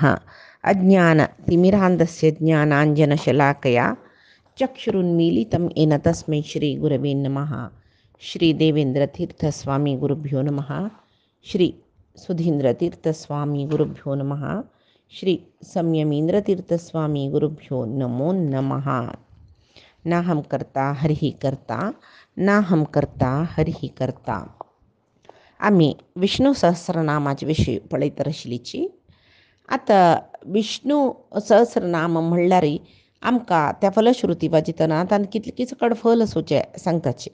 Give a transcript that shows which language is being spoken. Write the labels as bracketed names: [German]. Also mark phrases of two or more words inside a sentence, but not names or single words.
[Sanskrit] अज्ञानतिमिरान्धस्य ज्ञानाञ्जनशलाकया चक्षुरुन्मीलितं येन तस्मै श्रीगुरवे नमः. श्रीदेवेन्द्रतीर्थस्वामी गुरुभ्यो नमः. श्री सुधीन्द्रतीर्थस्वामी गुरुभ्यो नमः. श्री संयमीन्द्रतीर्थस्वामी गुरुभ्यो नमो नमः. [Hindi] ना हम करता हरिही करता, ना हम करता हरिही करता. [Konkani] आम्ही विष्णू सहस्रनामाचे विषय पळयत आशिल्लीची. आता विष्णू सहस्रनाम म्हणल्यार आमकां त्या फलश्रुती वाजितना तान कितले सकड फल आसूचे सांगताचे.